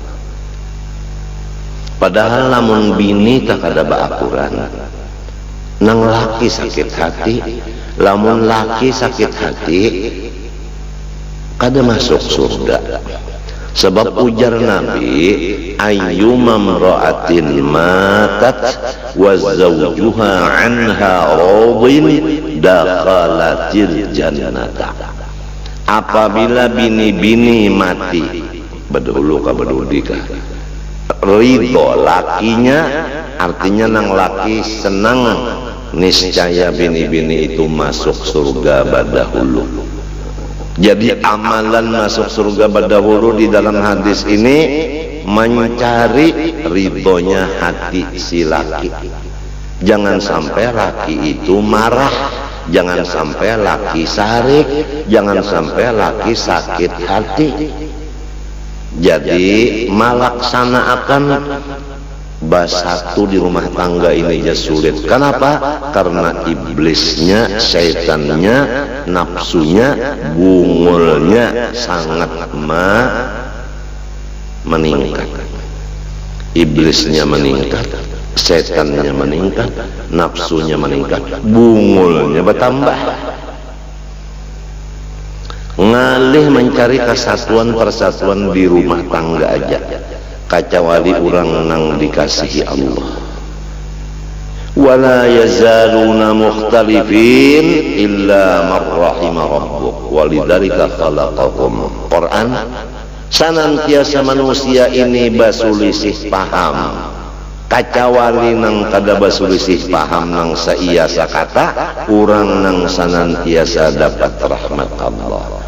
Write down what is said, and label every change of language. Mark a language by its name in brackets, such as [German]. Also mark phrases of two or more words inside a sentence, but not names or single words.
[Banjar] Padahal lamun bini tak ada baakuran, nang laki sakit hati, lamun laki sakit hati, kada masuk surga. Sebab ujar Nabi, [Arabic] أيما امرأة ماتت وزوجها عنها راض دخلت الجنة. [Banjar] Apabila bini-bini mati, bedulu ka bedudika, ridho lakinya, artinya nang laki senang, niscaya bini-bini itu masuk surga badahulu. Jadi amalan masuk surga badahulu di dalam hadis ini mencari ridhonya hati si laki. Jangan sampai laki itu marah, jangan sampai laki sarik, jangan sampai laki sakit hati. Jadi melaksanakan basatu di rumah tangga ini ya sulit. Kenapa? Karena iblisnya, syaitannya, nafsunya, bungulnya sangat meningkat. Iblisnya meningkat, syaitannya meningkat, nafsunya meningkat, bungulnya bertambah. Ngalih mencari kesatuan persatuan di rumah tangga aja, kecuali orang nang dikasihi Allah. [Arabic] ولا يزالون مختلفين إلا من رحم ربك ولذلك خلقهم. [Banjar] Quran, senantiasa manusia ini basulisih paham, kecuali nang kada basulisih paham nang saiya sakata, urang nang senantiasa dapat rahmat Allah.